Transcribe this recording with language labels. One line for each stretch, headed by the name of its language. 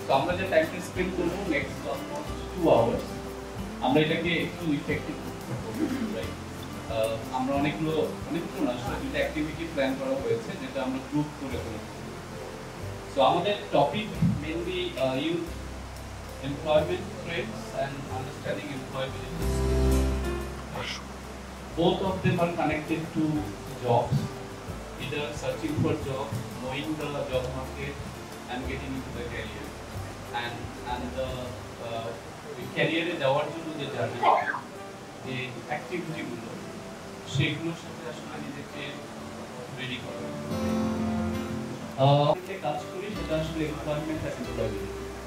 Bangla: তো আমরা যে টাইমটা স্পেন্ড করবো নেক্সট অলমোস্ট 2 আওয়ার্স, আমরা এটাকে একটু ইফেক্টিভ করবো, রাইট? আমরা অনেকগুলো না আসলে দুটো অ্যাক্টিভিটি প্ল্যান করা হয়েছে যেটা আমরা গ্রুপ করে করেছি। সো আমাদের topic mainly youth
English: employment trends and understanding employability. Both of them are connected to jobs, either searching for jobs, knowing the job market, and getting into the career. And the career
Bangla: যাওয়ার জন্য যে journey, যে activity গুলো, সেগুলোর সাথে আসলে নিজেকে ready করা। যে কাজ করি সেটা আসলে employment and employability.